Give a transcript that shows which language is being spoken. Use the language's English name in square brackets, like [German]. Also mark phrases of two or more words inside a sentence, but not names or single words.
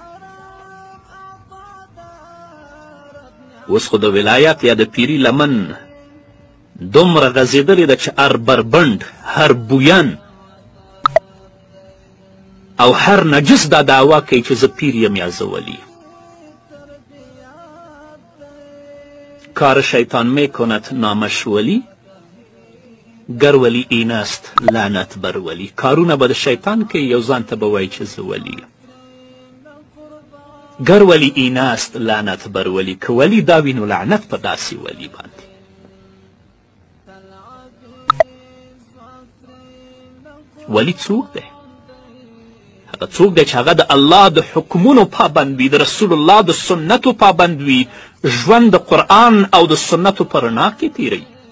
[Pashto] اوس خو د ولایت یا د پیري لمن دومره غځېدلې ده چې هر بربند، هر بوین او هر نجس دا دعوا کوي چې زه پیر یم یا زه ولی. [Persian] کار شیطان میکند نامش ولی، گر ولی این است لعنت بر ولی. [Pashto] کارونه به د شیطان کوي، یو ځان ته به وایي چې زه ولی یم. [Persian] گر ولی این است لعنت بر ولی، [Pashto] که ولی دا وي نو لعنت په داسې ولی باندې. ولی څوک دی؟ هغه څوک دی چې هغه د الله د حکمونو پابند وي، د رسول الله د سنتو پابند وي، ژوند د قرآن او د سنتو په رڼا کې تیروي.